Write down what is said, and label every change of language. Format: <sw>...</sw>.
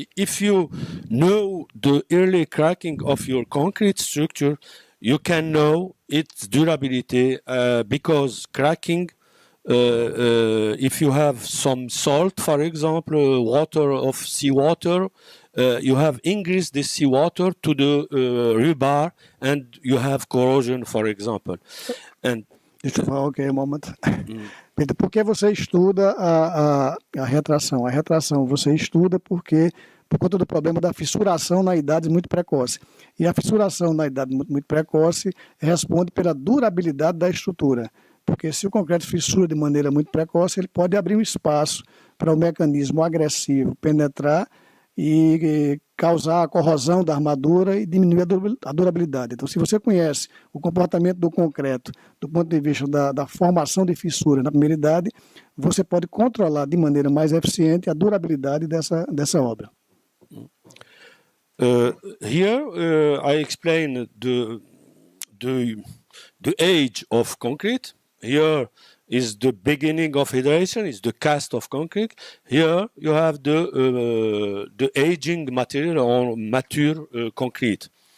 <en>If you know the early cracking of your concrete structure, you can know its durability because cracking. If you have some salt, for example, water of seawater, you have increased the seawater to the rebar, and you have corrosion, for example. And okay, a moment.</en> <pt>Pedro, por que você estuda a retração? A retração você estuda por conta do problema da fissuração na idade muito precoce. E a fissuração na idade muito precoce responde pela durabilidade da estrutura. Porque se o concreto fissura de maneira muito precoce, ele pode abrir um espaço para o mecanismo agressivo penetrar e causar a corrosão da armadura e diminuir a durabilidade. Então, se você conhece o comportamento do concreto do ponto de vista da formação de fissura na primeira idade, você pode controlar de maneira mais eficiente a durabilidade dessa obra.</pt> <en>Here I explain the age of concrete. Here is the beginning of hydration, is the cast of concrete. Here you have the aging material or mature concrete.</en>